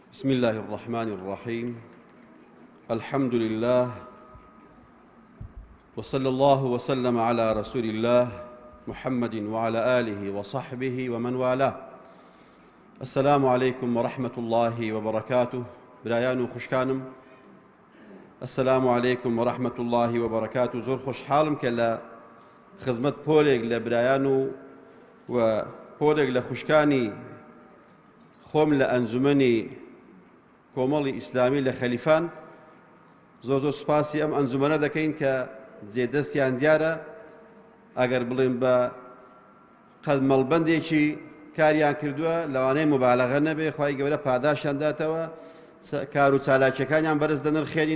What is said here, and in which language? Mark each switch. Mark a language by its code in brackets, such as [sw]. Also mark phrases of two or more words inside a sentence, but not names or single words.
[ar] بسم الله الرحمن الرحيم الحمد لله وصلى الله وسلم على رسول الله محمد وعلى آله وصحبه ومن والاه. السلام عليكم ورحمة الله وبركاته. [ckb] برایان و خوشکانم، [ar] السلام عليكم ورحمة الله وبركاته. [ckb] زۆر خۆشحاڵم کە لە خزمەت پۆلێک لە برایان و پۆلێک لە خوشکانی خۆم لە ئەنجومەنی کۆمەڵی ئیسلامی لە خەلیفان زۆر سوپاسی ئەم ئەنجومەنە دەکەین کە جێدەستیان دیارە، ئەگەر بڵێن بە قەدمەڵبەندێکی کاریان کردووە لەوانەیە مبالەغە نەبێ، خوای گەورە پاداشیان داتەوە، کار و چالاکیەکانیان بەرز دەنرخێنین.